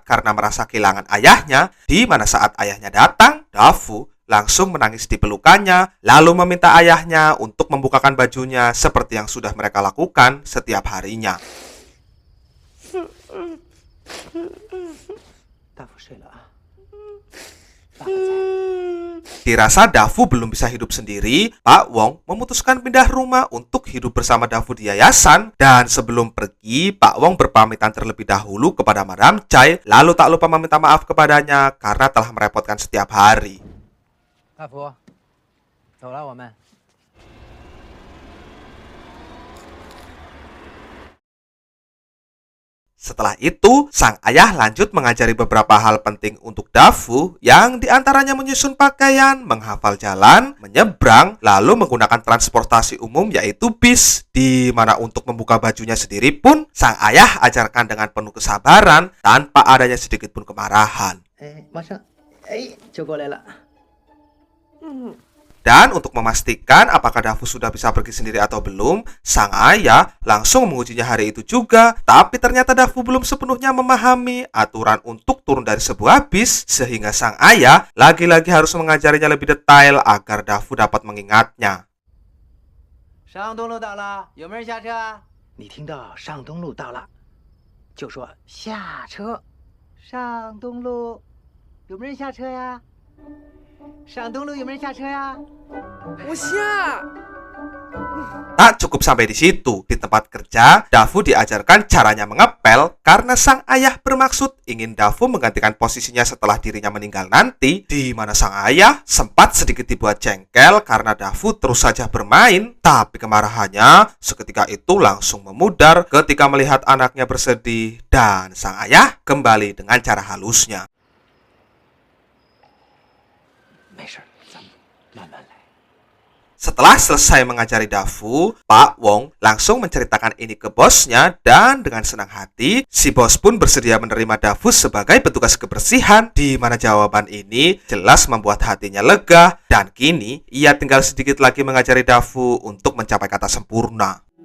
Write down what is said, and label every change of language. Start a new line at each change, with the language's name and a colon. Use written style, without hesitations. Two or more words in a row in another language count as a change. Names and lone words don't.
Indonesian: karena merasa kehilangan ayahnya, di mana saat ayahnya datang, Dafu langsung menangis di pelukannya, lalu meminta ayahnya untuk membukakan bajunya seperti yang sudah mereka lakukan setiap harinya.
Chinese: 大福睡了啊，爸爸在。
Indonesian: Dirasa Dafu belum bisa hidup sendiri, Pak Wong memutuskan pindah rumah untuk hidup bersama Dafu di yayasan. Dan sebelum pergi, Pak Wong berpamitan terlebih dahulu kepada Madam Chai, lalu tak lupa meminta maaf kepadanya karena telah merepotkan setiap hari.
Chinese: 大福，走了，我们。
Indonesian: Setelah itu, sang ayah lanjut mengajari beberapa hal penting untuk Dafu, yang diantaranya menyusun pakaian, menghafal jalan, menyeberang, lalu menggunakan transportasi umum yaitu bis, di mana untuk membuka bajunya sendiri pun sang ayah ajarkan dengan penuh kesabaran tanpa adanya sedikit pun kemarahan.
Chinese: 哎，马上，哎，就过来了。
Indonesian: Dan untuk memastikan apakah Dafu sudah bisa pergi sendiri atau belum, sang ayah langsung mengujinya hari itu juga. Tapi ternyata Dafu belum sepenuhnya memahami aturan untuk turun dari sebuah bis, sehingga sang ayah lagi-lagi harus mengajarinya lebih detail agar Dafu dapat mengingatnya.
Chinese: 上东路到了，有没有人下车啊？你听到上东路到了，就说下车。上东路，有没有人下车呀？上东路有没有人下车呀？
Indonesian: Tak cukup sampai di situ, di tempat kerja, Dafu diajarkan caranya mengepel karena sang ayah bermaksud ingin Dafu menggantikan posisinya setelah dirinya meninggal nanti, di mana sang ayah sempat sedikit dibuat jengkel karena Dafu terus saja bermain, tapi kemarahannya seketika itu langsung memudar ketika melihat anaknya bersedih, dan sang ayah kembali dengan cara halusnya.
Chinese: 没事，咱们慢慢来。
Indonesian: Setelah selesai mengajari Dafu, Pak Wong langsung menceritakan ini ke bosnya, dan dengan senang hati, si bos pun bersedia menerima Dafu sebagai petugas kebersihan, di mana jawaban ini jelas membuat hatinya lega, dan kini ia tinggal sedikit lagi mengajari Dafu untuk mencapai kata sempurna.